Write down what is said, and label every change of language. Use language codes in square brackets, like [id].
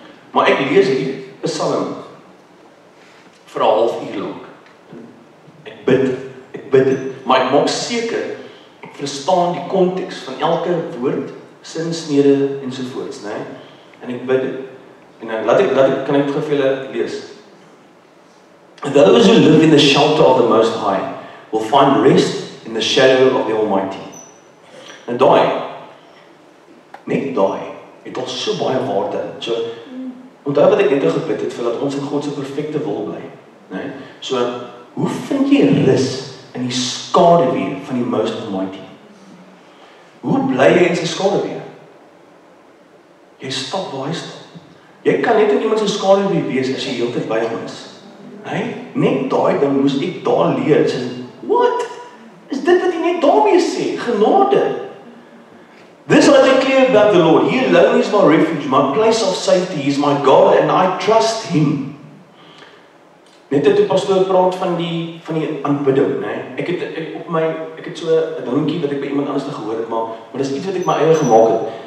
[af] Maar ek lees hierdie Psalm vir 'n halfuur lank. Ek bid dit, maar ek maak seker ek verstaan die konteks van elke woord, sinsnede ensovoorts, né? En ek bid dit. En kan ek dit vir julle lees? [en] Those who live in the shelter of the Most High will find rest in the shadow of the Almighty. [af] En net daai, het al so baie waarde. So, onthou wat ek net gebid het, vir dat ons in God se perfekte wil bly, né? So, hoe vind jy rus in die skaduwee van die Most Almighty? Hoe bly jy in sy skaduwee? Jy stap waar hy stap. Jy kan net in iemand se skaduwee wees as jy heeltyd by hom is. Nee, net daai ding moes ek daar leer. Sê, what? Is dit wat jy net daarmee sê? [en] Genade. This I declare about the Lord. He alone is my refuge, my place of safety. He is my God and I trust him. [af] Net toe pastoor praat van die aanbidding, né? Ek het so 'n dingetjie wat ek by iemand anders gehoor het, maar dis iets wat ek my eie gemaak het.